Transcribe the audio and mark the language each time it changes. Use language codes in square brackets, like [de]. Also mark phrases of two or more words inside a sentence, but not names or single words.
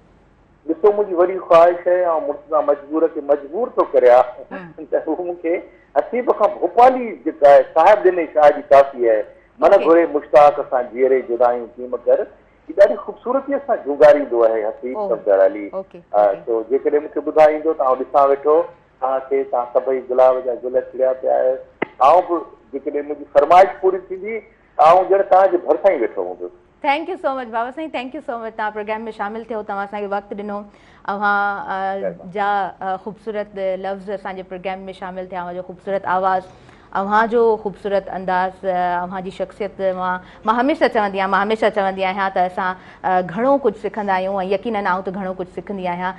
[sd] ॾिसो मुंहिंजी वॾी ख़्वाहिश आहे ऐं मुर्तज़ा मजबूर खे मजबूर थो करियां त हू मूंखे हसीब खां भोपाली जेका आहे साहिब ॾिने शाह जी काफ़ी आहे, मन घुरे मुश्ताक सां जीअरे जुदायूं कीम कर, ही ॾाढी ख़ूबसूरतीअ सां जुगारींदो आहे हसीब सफदर अली। तो जेकॾहिं मूंखे ॿुधाईंदो त आउं ॾिसां वेठो तव्हांखे, तव्हां सभई गुलाब जा गुल खिलिया पिया आहियो। आउं बि जेकॾहिं मुंहिंजी फरमाइश पूरी थींदी आउं ॼण तव्हांजे भरिसां ई वेठो हूंदुसि। [en] thank you so much बाबा साईं, thank you so much. [sd] तव्हां प्रोग्राम में शामिल थियो, तव्हां असांखे वक़्तु ॾिनो, अव्हां जा ख़ूबसूरत लफ़्ज़ असांजे प्रोग्राम में शामिल थिया, अव्हां जो ख़ूबसूरत आवाज़, अव्हां जो ख़ूबसूरत अंदाज़, अव्हां जी शख़्सियत मां हमेशह चवंदी आहियां त असां घणो कुझु सिखंदा आहियूं ऐं यकीनन आउं त घणो कुझु सिखंदी आहियां।